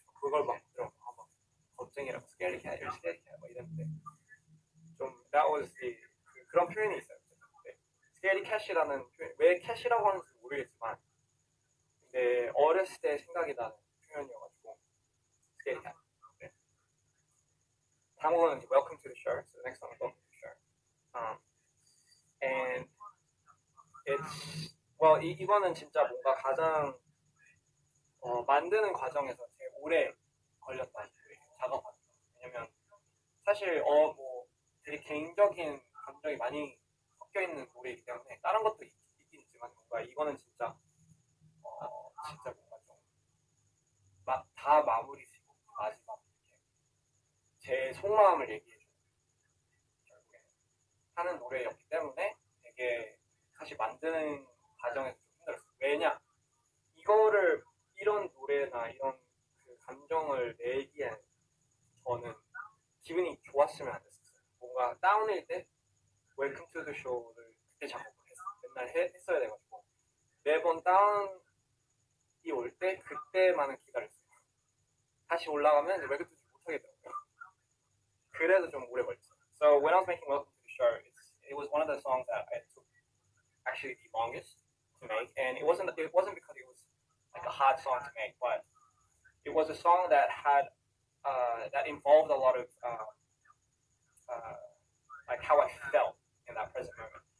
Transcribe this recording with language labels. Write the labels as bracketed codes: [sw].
[ko] 그걸 막 못 들어가면 막 겁쟁이라고 스케리 캣, 스케리 캣막 이랬는데 좀 [en] that was [ko] 그런 표현이 있어요. 스케리 캣이라는 표현 왜 캣이라고 하는지 모르겠지만 근데 어렸을 때 생각이 나는 표현이어가지고 스케리 캣. 네. 다음은 [en] Welcome to the show. So the next one, Welcome to the show. And it's well [ko] 이거는 진짜 뭔가 가장 만드는 과정에서 제일 오래 걸렸다 작업하는 거. 왜냐면 사실 뭐 되게 개인적인 감정이 많이 섞여 있는 노래이기 때문에 다른 것도 있긴 있지만 뭔가 이거는 진짜 진짜 뭔가 좀 다 마무리 지고 마지막 이렇게 제 속마음을 얘기해주는 결국에 하는 노래였기 때문에 되게 사실 만드는 과정에서 좀 힘들었어요. 왜냐 이거를 이런 노래나 이런 그 감정을 내기엔 저는 기분이 좋았으면 안 됐었어요. 뭔가 다운일 때 웰컴 투 더 쇼를 그때 작곡을 맨날 했어야 돼가지고 매번 다운이 올 때 그때만은 기다렸어요. 다시 올라가면 웰컴 투 더 쇼 못하겠더라고요. 그래서 좀 오래 걸렸어요. [en] So when I was making Welcome to the Show, it was one of the songs that I took actually the longest to make, and it wasn't because it was like a hard song to make, but it was a song that had that involved a lot of like how I felt in that present moment.